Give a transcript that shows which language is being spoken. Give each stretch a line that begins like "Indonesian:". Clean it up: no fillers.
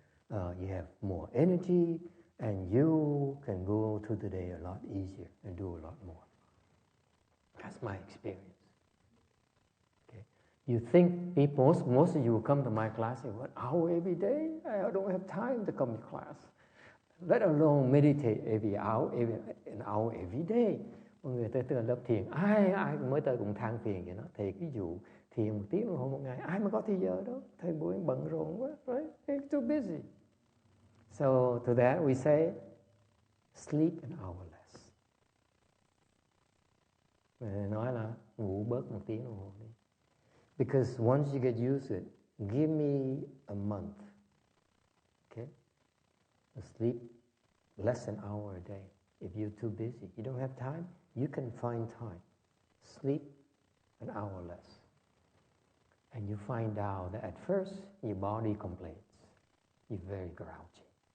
English: You have more energy, and you can go through the day a lot easier and do a lot more. That's my experience. You think most of you come to my class in 1 hour every day? I don't have time to come to class. Let alone meditate an hour every day.
Vietnamese: Mọi người tới lớp thiền, ai mới tới cũng than phiền vậy đó. Thầy ví dụ thiền 1 tiếng đồng hồ một ngày, ai mà có thời giờ đó? Thầy buổi bận rộn quá, right?
English: It's too busy. So to that we say, sleep an hour less.
Vietnamese: Nói là ngủ bớt 1 tiếng đồng hồ đi.
English: Because once you get used to it, give me a month, okay? Sleep less than an hour a day. If you're too busy, you don't have time, you can find time. Sleep an hour less. And you find out that at first, your body complains. You're very grouchy.